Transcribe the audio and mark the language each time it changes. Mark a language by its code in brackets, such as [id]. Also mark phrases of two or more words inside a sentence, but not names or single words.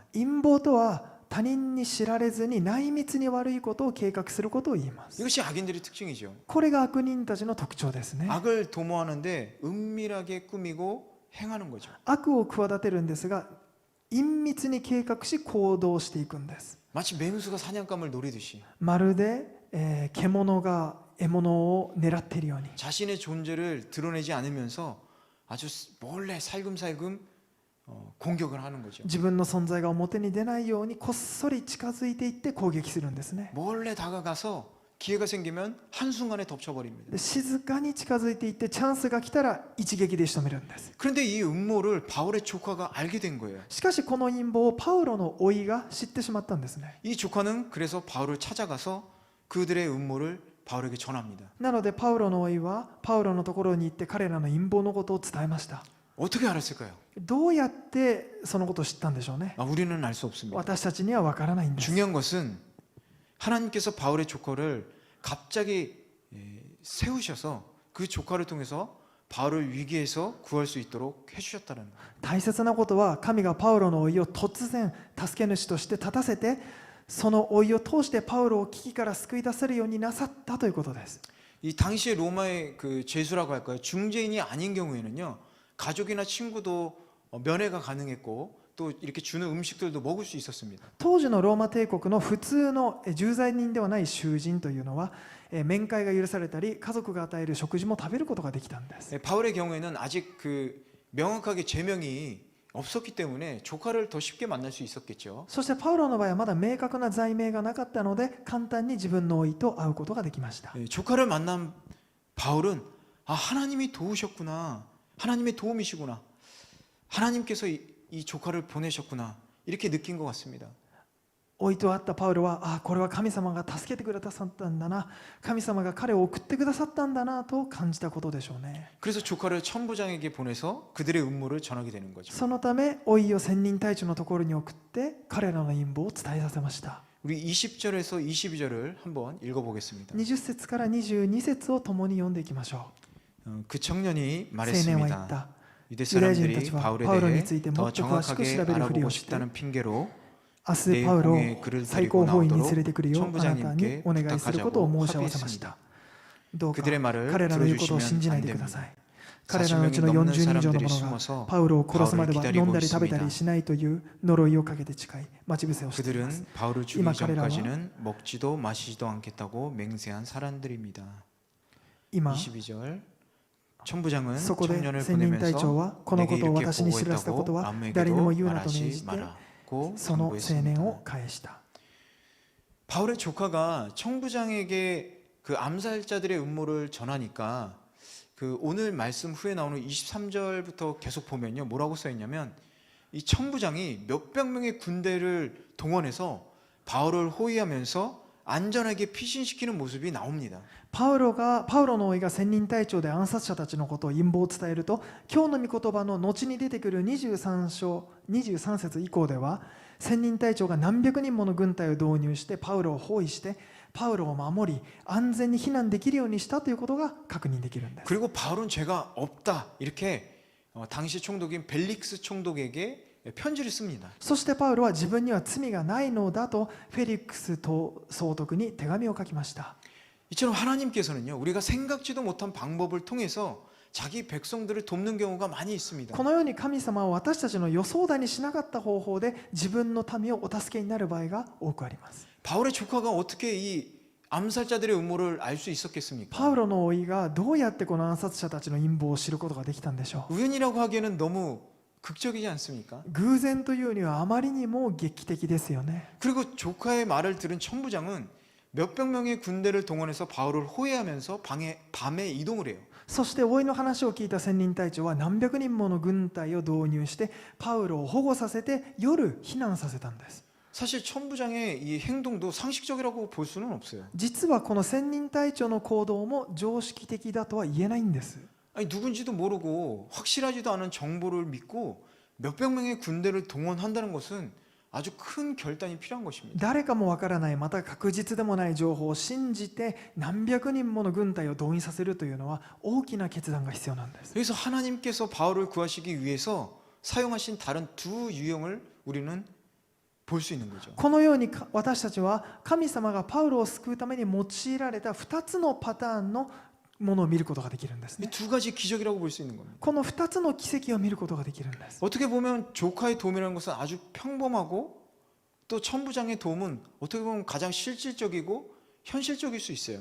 [ja] 陰謀とは他人に知られずに内密に悪いことを計画することを言います。 [ko] 이것이 악인들의 특징이죠. [ja] これが悪人たちの特徴ですね。 [ko] 악을 도모하는데 은밀하게 꾸미고 행하는 거죠. [ja] 悪を企てるんですが隠密に計画し行動していくんです。 [ko] 마치 맹수가 사냥감을 노리듯이 [ja] まるで、獣が獲物を狙っているように [ko] 자신의 존재를 드러내지 않으면서 아주 몰래 살금살금 공격을 하는 거죠. [ja] 自分の存在が表に出ないようにこっそり近づいていって攻撃するんですね。 [ko] 몰래 다가가서 기회가 생기면 한순간에 덮쳐버립니다. [ja] で静かに近づいていってチャンスが来たら一撃で仕留めるんです。 [ko] 그런데 이 음모를 바울의 조카가 알게 된 거예요. [ja] しかしこの陰謀をパウロの甥が知ってしまったんですね。 [ko] 이 조카는 그래서 바울을 찾아가서 그들의 음모를 바울에게 전합니다. [ja] なのでパウロの甥はパウロのところに行って彼らの陰謀のことを伝えました。 [ko] 어떻게 알았을까요? [ja] どうやってそのことを知ったんでしょうね。 [ko] 우리는 알 수 없습니다. [ja] 私たちには分からないんです。 [ko] 중요한 것은 하나님께서 바울의 조카를 갑자기 세우셔서 그 조카를 통해서 바울을 위기에서 구할 수 있도록 해주셨다는 거예요. [ja] 大切なことは神がパウロの甥を突然助け主として立たせてその甥を通してパウロを危機から救い出せるようになさったということです。 [ko] 이 당시에 로마의 그 죄수라고 할까요? 중재인이 아닌 경우에는요, 가족이나 친구도 면회가 가능했고 또 이렇게 주는 음식들도 먹을 수 있었습니다. [ja] 当時のローマ帝国の普通の従罪人ではない囚人というのは面会が許されたり家族が与える食事も食べることができたんです。 [ko] 바울의 경우에는 아직 그 명확하게 제명이 없었기 때문에 조카를 더 쉽게 만날 수 있었겠죠. [ja] そしてパウロの場合はまだ明確な罪名がなかったので簡単に自分の甥と会うことができました。 [ko] 조카를 만난 바울은 하나님이 도우셨구나, 하나님의 도움이시구나, 하나님께서 이 조카를 보내셨구나 이렇게 느낀 것 같습니다. [ja] 甥と会ったパウロはこれは神様が助けてくださったんだな、神様が彼を送ってくださったんだなと感じたことでしょうね。 [ko] 그래서 조카를 천부장에게 보내서 그들의 음모를 전하게 되는 거죠. [ja] そのため甥を千人隊長のところに送って彼らの陰謀を伝えさせました。 [ko] 우리 20절에서 22절을 한번 읽어보겠습니다. [ja] 20 節から22節を共に読んでいきましょ [ko] 그 청년이 [ja] う。青年は言っ [ko] 말했습니다. [ja] た。 [ko] 유대 [ja] ユダヤ人た [ko] 사람들이 [ja] ちは [ko] 바울에 [ja] パウロに [ko] 대해 [ja] ついても [ko] 더 [ja] っと詳しく [ko] 정확하게 [ja] 調べるふり [ko] 알아보고 [ja] をして、 [ko] 싶다는 핑계로 [ja] 明日パウロを [ko] 내용의 글을 [ja] 最 [ko] 데리고 [ja] 高法院に連 [ko] 나오도록 [ja] れてくるようあなたに [ko] 천부장님께 [ja] お願いすることを [ko] 부탁하자고 [ja] 申し合わせまし [ko] 합의했습니다. [ja] た。どうか [ko] 그들의 말을 [ja] 彼らの言うことを信じ [ko] 들어주시면 [ja] ない [ko] 안 [ja] でくだ [ko] 됩니다. [ja] さい。彼らのうちの [ko] 40명이 [ja] 40 [ko] 넘는 [ja] 人以上の [ko] 사람들이 [ja] 者が [ko] 숨어서 [ja] パウロを殺すまでは [ko] 바울을 [ja] 飲んだり [ko] 기다리고 [ja] 食べたり [ko] 있습니다. [ja] しないという呪いをかけて誓い待ち伏せをしています。 [ko] 그들은 바울을 죽이기 [ja] 이마 彼らは [ko] 전까지는 먹지도 마시지도 않겠다고 맹세한 사람들입니다. [ja] 今 [ko] 22절 천부장은 [ja] そこで [ko] 청년을 [ja] 千人隊長 [ko] 보내면서 [ja] はこの [ko] 내게 [ja] ことを [ko] 이렇게 [ja] 私に知らせたこと [ko] 보고했다고 [ja] は誰にも [ko] 아무에게도 [ja] 言うなと命 [ko] 말하지 [ja] じて [ko] 말라고 [ja] その青年 [ko] 당부했습니다. [ja] を返した。 [ko] 바울의 조카가 청부장에게 그 암살자들의 음모를 전하니까 그 오늘 말씀 후에 나오는 23절부터 계속 보면요, 뭐라고 써 있냐면 이 청부장이 몇백 명의 군대를 동원해서 바울을 호위하면서 안전하게 피신시키는 모습이 나옵니다. [ja] パウロの甥が千人隊長で暗殺者たちのことを陰謀を伝えると、今日の御言葉の後に出てくる23節以降では千人隊長が何百人もの軍隊を導入してパウロを包囲してパウロを守り安全に避難できるようにしたということが確認できるんです。 [ko] 그리고 바울은 죄가 없다 이렇게 당시 총독인 벨릭스 총독에게 편지를 씁니다. [ja] そしてパウロは自分には罪がないのだとフェリックス総督に手紙を書きました。 [ko] 이처럼 하나님께서는요, 우리가 생각지도 못한 방법을 통해서 자기 백성들을 돕는 경우가 많이 있습니다. [ja] このように神様は私たちの予想だにしなかった方法で自分の民をお助けになる場合が多くあります。 [ko] 바울의 조카가 어떻게 이 암살자들의 음모를 알 수 있었겠습니까? [ja] パウロの甥がどうやってこの暗殺者たちの陰謀を知ることができたんでしょう。 [ko] 우연이라고 하기에는 너무 극적이지 않습니까? [ja] 偶然というにはあまりにも劇的ですよね。 [ko] 그리고 조카의 말을 들은 천부장은 몇백 명의 군대를 동원해서 바울을 호위하면서 밤에 이동을 해요. [ja] そして甥の話を聞いた千人隊長は何百人もの軍隊を導入してパウロを保護させて夜避難させたんです。 [ko] 사실 천부장의 이 행동도 상식적이라고 볼 수는 없어요. [ja] 実はこの千人隊長の行動も常識的だとは言えないんです。 [ko] 아니 누군지도 모르고 확실하지도 않은 정보를 믿고 몇백 명의 군대를 동원한다는 것은 아주 큰 결단이 필요한 것입니다. [ja] 誰かもわからない、また確実でもない情報を信じて何百人もの軍隊を動員させるというのは大きな決断が必要なんです。 [ko] 그래서 하나님께서 바울을 구하시기 위해서 사용하신 다른 두 유형을 우리는 볼 수 있는 거죠. [ja] このように私たちは神様がパウロを救うために用いられた2つのパターンのものを見ることができるんです [ko] 이 [ja] ね。 [ko] 두 가지 기적이라고 볼 수 있는 겁니다. [ja] この2つの奇跡を見ることができるんです。 [ko] 어떻게 보면 조카의 도움이라는 것은 아주 평범하고 또 천부장의 도움은 어떻게 보면 가장 실질적이고 현실적일 수 있어요.